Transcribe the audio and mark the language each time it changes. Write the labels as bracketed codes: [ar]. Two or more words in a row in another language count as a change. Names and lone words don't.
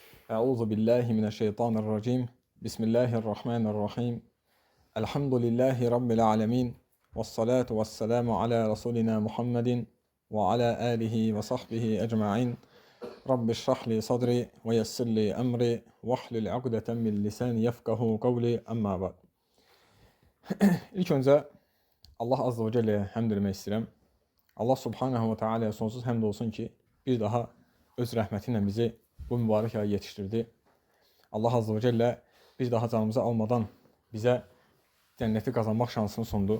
[ar] أعوذ بالله من الشيطان الرجيم. بسم الله الرحمن الرحيم. الحمد لله رب العالمين. والصلاة والسلام على رسولنا محمد وعلى آله وصحبه أجمعين. رب اشرح لي صدري ويسر لي أمري واحلل عقدة من لساني يفقهوا قولي. أما بعد. [az] İlk öncə Allah [ar] عز وجل'ye [az] həmd etmək istəyirəm. Allah [ar] سبحانه وتعالى'ya [az] sonsuz həmd olsun ki, bir daha öz rəhməti ilə bizi bu mübarək aya yetişdirdi. Allah [ar] عز وجل [az] bir daha canımızı almadan bizə cənnəti qazanmaq şansını sundu.